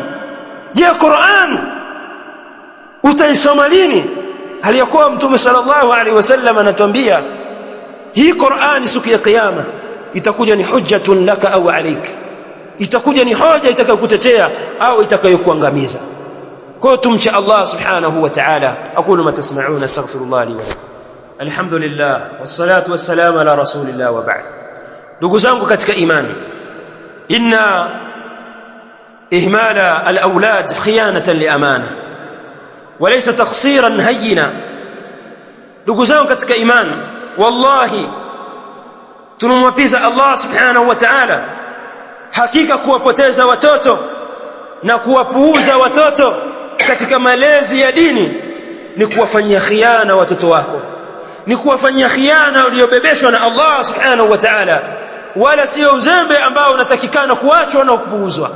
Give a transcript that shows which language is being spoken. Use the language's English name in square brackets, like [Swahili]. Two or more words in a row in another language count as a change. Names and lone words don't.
[Swahili] Je, Qur'an utaisoma lini? Hali yakuwa Mtume [Arabic] صلى الله عليه وسلم [Swahili] anatuambia hii Qur'an siku ya kiyama itakuja ni [Arabic] حجة لك أو عليك, [Swahili] itakuja ni hoja itakayokutetea au itakayokuangamiza. Kwa tumcha [Arabic] الله سبحانه وتعالى. أقول ما تسمعون أستغفر الله لي ولكم الحمد لله والصلاة والسلام على رسول الله وبعد. [Swahili] Ndugu zangu katika imani, [Arabic] إن إهمال الأولاد خيانة للأمانة وليس تقصيرا هينا. [Swahili] Ndugu zangu katika imani, wallahi tunamwapiza [Arabic] الله سبحانه وتعالى, [Swahili] hakika kuwapoteza watoto na kuwapuuza watoto katika malezi ya dini ni kuwafanyia khiana watoto wako, ni kuwafanyia khiana uliobebeshwa na [Arabic] الله سبحانه وتعالى, [Swahili] wala sio uzembe ambao unatakikana kuachwa na kupuuzwa.